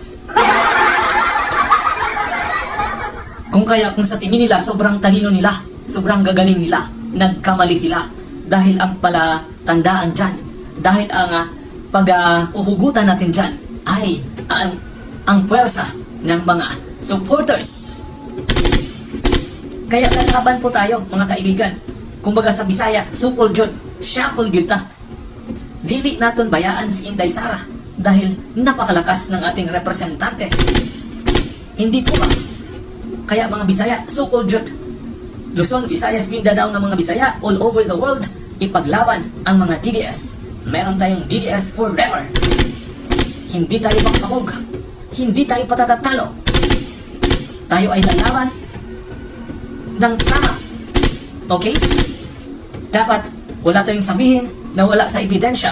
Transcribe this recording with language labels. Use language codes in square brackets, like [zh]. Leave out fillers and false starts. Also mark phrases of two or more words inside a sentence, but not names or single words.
[tl] Kung sa tingin nila sobrang talino nila, sobrang gagaling nila, nagkamali sila dahil ang palatandaan dyan, dahil ang pag-uhugutan natin dyan ay ang puwersa ng mga supporters. Kaya lalaban po tayo mga kaibigan. Kumbaga sa Bisaya, [ceb] sukol jud, syakol gyud ta. Dili naton bayaan [tl] si Inday Sara dahil napakalakas ng ating representante. Hindi po ba? Kaya mga Bisaya, [ceb] sukol jud. [tl] Luzon, Visayas, Mindanao ng mga Bisaya [en] all over the world, [tl] ipaglaban ang mga DDS. Meron tayong DDS Forever. Hindi tayo magkabog. Hindi tayo patatatalo. Tayo ay lalaban ng tama. Okay? Dapat wala tayong sabihin na wala sa ebidensya.